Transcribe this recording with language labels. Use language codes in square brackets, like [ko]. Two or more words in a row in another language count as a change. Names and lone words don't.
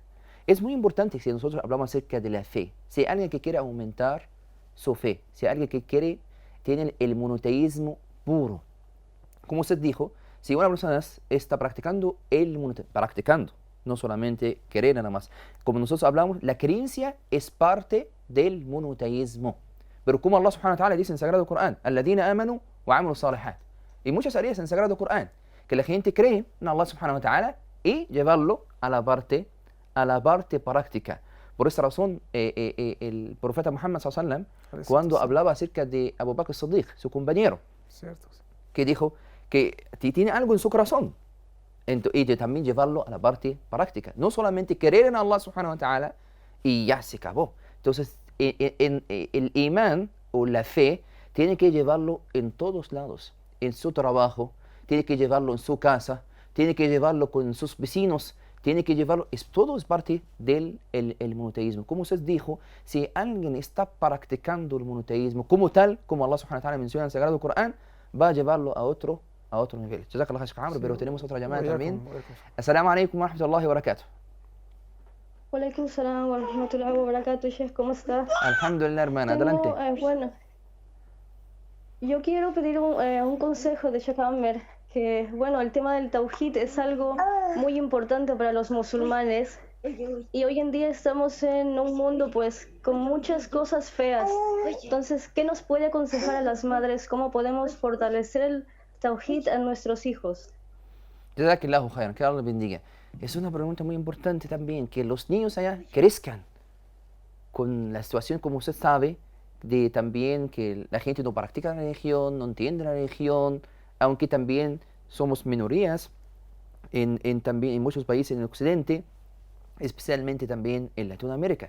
[es] Es muy importante si nosotros hablamos acerca de la fe. Si hay alguien que quiere aumentar su fe, si hay alguien que quiere tener el monoteísmo puro, como usted dijo, si una persona está practicando el monoteísmo, practicando, no solamente querer nada más, como nosotros hablamos, la creencia es parte del monoteísmo. Pero como Allah [ar] سبحانه وتعالى [es] dice en el Sagrado Corán, [ar] الذين آمنوا وعملوا الصالحات. [es] Y muchas áreas en el Sagrado Corán, que la gente cree en Allah [ar] سبحانه وتعالى [es] y llevarlo a la parte práctica. Por esta razón, el profeta Muhammad [ar] صلى الله عليه وسلم, [es] cuando hablaba acerca de Abu Bakr as-Siddiq, su compañero, Cierto. que dijo que tiene algo en su corazón y de también llevarlo a la parte práctica. No solamente querer en Allah [ar] سبحانه وتعالى [es] y ya se acabó. Entonces, el imán o la fe tiene que llevarlo en todos lados, en su trabajo, tiene que llevarlo en su casa, tiene que llevarlo con sus vecinos, tiene que llevarlo, todo es parte del el monoteísmo. Como usted dijo, si alguien está practicando el monoteísmo como tal, como Allah [ar] سبحانه وتعالى [es] menciona en el Sagrado Corán, va a llevarlo a otro nivel. [ar] جزاك الله خير, Sheikh Amr, [es] pero tenemos otra llamada también. [ar] السلام عليكم ورحمة الله وبركاته. وعليكم السلام ورحمة الله وبركاته, Sheikh, [es] ¿cómo estás? Alhamdulillah, hermana, adelante. Bueno, yo quiero pedir un consejo de Sheikh Amr, que bueno, el tema del Tawhid es algo muy importante para los musulmanes y hoy en día estamos en un mundo pues con muchas cosas feas. Entonces, ¿qué nos puede aconsejar a las madres? ¿Cómo podemos fortalecer el Tawhid a nuestros hijos? [ar] جزاك الله خيرا, [es] que Allah bendiga. Es una pregunta muy importante también, que los niños allá crezcan con la situación, como usted sabe, de también que la gente no practica la religión, no entiende la religión, aunque también somos minorías también en muchos países en el occidente, especialmente también en Latinoamérica.